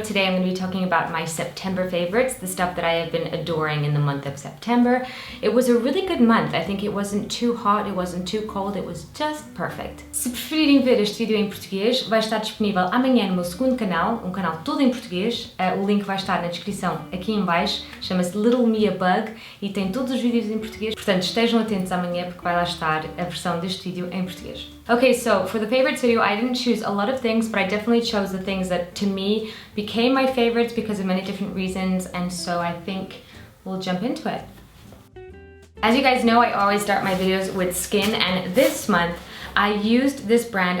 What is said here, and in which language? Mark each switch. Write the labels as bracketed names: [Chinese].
[English] Today I'm going to be talking about my September favorites, the stuff that I have been adoring in the month of September. It was a really good month. I think it wasn't too hot, it wasn't too cold, it was just perfect. [Portuguese] Se preferirem ver este vídeo em português, vai estar disponível amanhã no meu segundo canal, um canal todo em português. O link vai estar na descrição aqui em baixo, chama-se Little Me a Bug e tem todos os vídeos em português. Portanto, estejam atentos amanhã porque vai lá estar a versão deste vídeo em português. [English] Okay, so for the favorites video, I didn't choose a lot of things, but I definitely chose the things that to me became my favorites because of many different reasons, and so I think we'll jump into it. As you guys know, I always start my videos with skin, and this month I used this brand.